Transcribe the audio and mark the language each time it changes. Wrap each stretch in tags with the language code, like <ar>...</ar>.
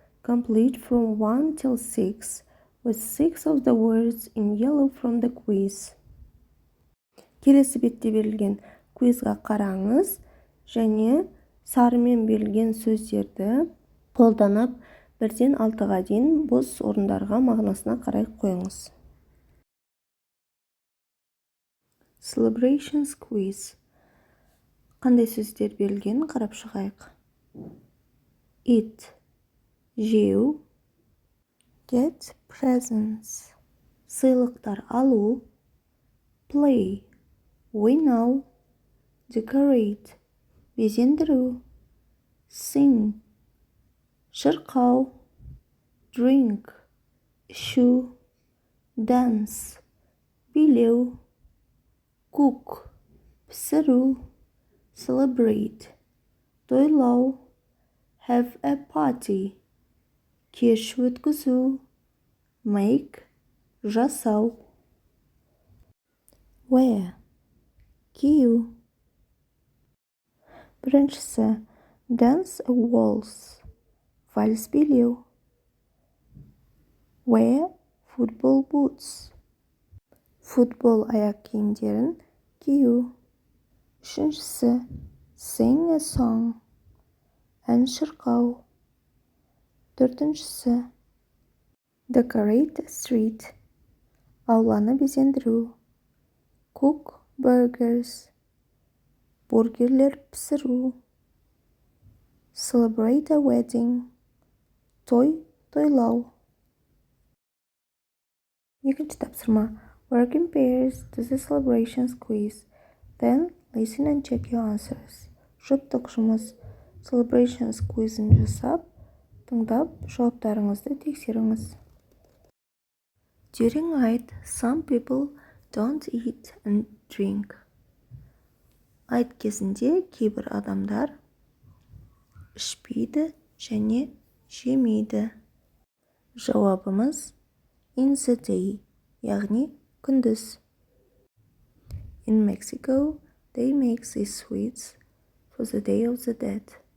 <en>Complete from 1 till 6 with 6 of the words in yellow from the quiz.</en> <kk>Келесі бетте берілген квизға қараңыз және сарымен берілген сөздерді қолданып 1-ден 6-ға дейін бос орындарға мағынасына қарай қойыңыз.</kk> <en>Celebrations quiz.</en> <kk>Қандай сөздер берілген қарап шығайық.</kk> <en>Eat,</en> <kk>жеу.</kk> <en>Get presents,</en> <kk>сыйлықтар алу.</kk> <en>Play,</en> <kk>ойнау.</kk> <en>Decorate,</en> <kk>безендіру.</kk> <en>Sing,</en> <kk>шырқау.</kk> <en>Drink,</en> <kk>ішу.</kk> <en>Dance,</en> <kk>билеу.</kk> <en>Cook,</en> <kk>пісіру.</kk> <en>Celebrate,</en> <kk>тойлау.</kk> <en>Have a party,</en> <kk>кеш өткізу.</kk> <en>Make,</en> <kk>жасау.</kk> <en>Wear,</en> <kk>кию. Біріншісі,</kk> <en>dance a waltz,</en> <kk>вальс билеу.</kk> <en>Wear football boots,</en> <kk>футбол аяқ киімдерін кию. Үшіншісі,</kk> <en>sing a song,</en> <kk>ән шырқау. Төртіншісі,</kk> <en>decorate a street,</en> <kk>ауланы безендіру.</kk> <en>Cook burgers,</en> <kk>бургерлер пісіру.</kk> <en>Celebrate a wedding,</en> <kk>тойлау. Екінші тапсырма.</kk> <en>Work in pairs to the celebrations quiz. Then listen and check your answers.</en> <kk>Жұптық жұмыс.</kk> <en>Celebrations quizін</en> <kk>жасап, тыңдап, жауаптарыңызды тексеріңіз.</kk> <en>During Eid, some people don't eat and drink.</en> <kk>Айт кезінде кейбір адамдар ішпейді және жемейді. Жауабымыз</kk> <en>in the day,</en> <kk>яғни күндіз.</kk> <en>In Mexico, they make these sweets for the Day of the Dead.</en>